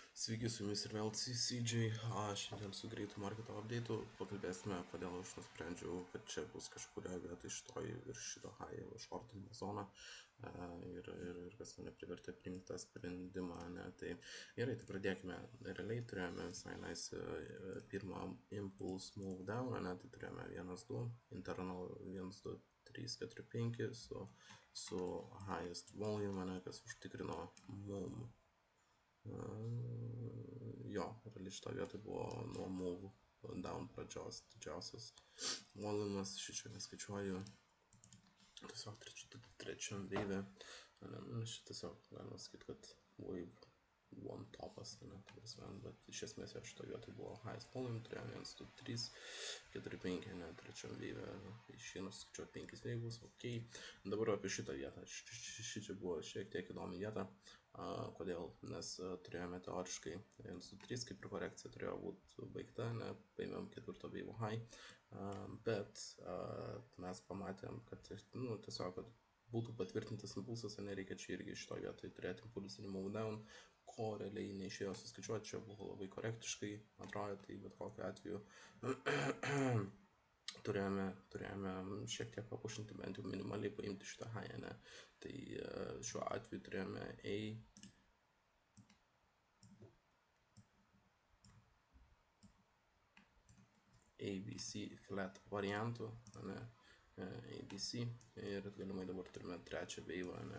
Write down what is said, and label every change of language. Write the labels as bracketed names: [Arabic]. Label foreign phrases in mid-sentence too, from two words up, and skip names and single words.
[Lithuanian] Sveiki, su jumis ir vėl CJ. Šiandien su greitu marketo update'u pakalbėsime, kodėl aš nusprendžiau, kad čia bus kažkuria vieta iš šito high shortinimo zoną ir kas mane privertė priimti tą sprendimą. Tai gerai, tai pradėkime. Realiai turėjome visai nice pirmą [English] impulse move down, [Lithuanian] tai turėjome 1-2, internal 1-2, 3, 4, 5 su [English] highest volume, [Lithuanian] kas užtikrino mum. Jo, realiai šitą vietą buvo nuo [English] move down [Lithuanian] pradžios didžiausias volumas, šičia neskaičiuoju, tiesiog trečiam wave, šitą tiesiog galima sakyti, kad [English] wave one [Lithuanian] topas, bet iš esmės jo šitą vietą buvo [English] highest volume, [Lithuanian] turėjome 1, 2, 3, 4, 5, trečiam wave, išeina skaičiuoti 5 wave'us, ok. Dabar apie šitą vietą, šičia buvo šiek tiek įdomi vieta. Kodėl? Nes turėjome teoriškai 1, 2, 3, kaip ir korekcija turėjo būti baigta, paėmėm 4 [English] wave high, [Lithuanian] bet mes pamatėm, kad tiesiog, kad būtų patvirtintas impulsas, nereikia čia irgi šito vietoj turėti impulsinį [English] move down, [Lithuanian] ko realiai neišėjo suskaičiuoti, čia buvo labai korektiškai, atrodo, tai bet kokiu atveju turėjome šiek tiek papušinti, bent jau minimaliai paimti šitą high, tai šiuo atveju turėjome ABC flat variantų, ABC ir galimai dabar turime trečią wave,